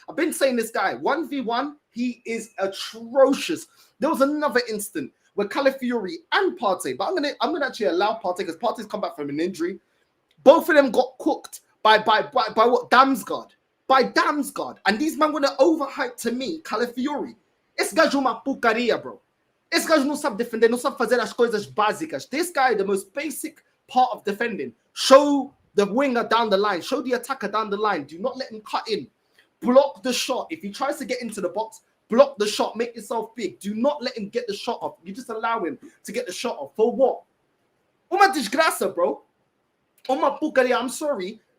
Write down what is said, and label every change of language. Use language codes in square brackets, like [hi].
[en] I've been saying this guy, 1v1, he is atrocious. There was another instant where Calafiori and Partey, but I'm gonna actually allow Partey because Partey's come back from an injury. Both of them got cooked by what? Damsgaard. By Damsgaard. And these men were overhyped to me, Calafiori. [pt] Esse gajo uma porcaria, bro. Esse gajo não sabe defender, não sabe fazer as coisas básicas. [en] This guy, the most basic part of defending. Show the winger down the line. Show the attacker down the line. Do not let him cut in. Block the shot. If he tries to get into the box, block the shot. Make yourself big. Do not let him get the shot off. You just allow him to get the shot off. For what? [pt] Uma desgraça, [en] bro. [pt] Uma porcaria. [en] I'm sorry.